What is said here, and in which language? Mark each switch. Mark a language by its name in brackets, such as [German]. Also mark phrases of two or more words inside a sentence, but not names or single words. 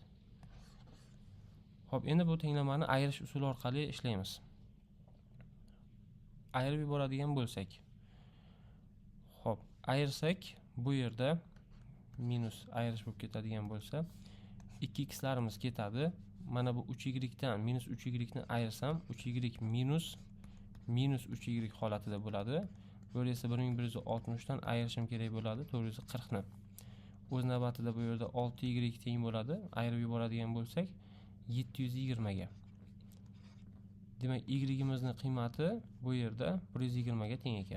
[Uzbek] Xo'p, endi bu tenglamani ayirish usuli orqali ishlaymiz. Ayirib yuboradigan bo'lsak. Xo'p, ayirsak bu yerda minus ayirish bo'lib ketadigan bo'lsa, 2x larimiz ketadi. Mana bu 3y dan minus 3y ni ayirsam, 3y minus 3y holatida bo'ladi. Bu esa 1160 dan ayirishim kerak bo'ladi 440 ni. O'z navbatida bu yerda 6y teng bo'ladi. Ayirib yuboradigan bo'lsak 720 ga. Demak, y'imizning qiymati bu yerda 120 ga teng ekan.